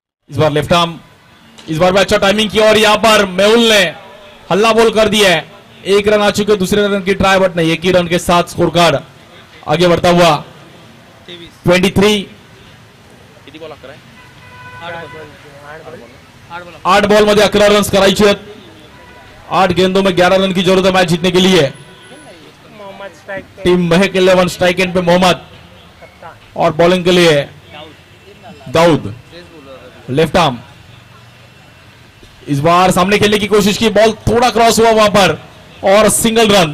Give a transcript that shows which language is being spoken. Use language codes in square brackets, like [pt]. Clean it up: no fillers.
[hi] इस बार left arm, इस बार भी अच्छा टाइमिंग किया और यहां पर मेहुल ने हल्ला बोल कर दिया है। 1 रन आ चुके, दूसरे रन की ट्राई, बट नहीं, 1 ही रन के साथ स्कोर कार्ड आगे बढ़ता हुआ 23। [mr] 8 बॉल मध्ये 11 रन करायचे आहेत। [hi] 8 गेंदों में 11 रन की जरूरत है मैच जीतने के लिए। टीम महक 11 स्ट्राइक एंड पे मोहम्मद और बॉलिंग के लिए दाऊद। लेफ्ट आर्म, इस बार सामने खेलने की कोशिश की, बॉल थोड़ा क्रॉस हुआ वहां पर और सिंगल रन।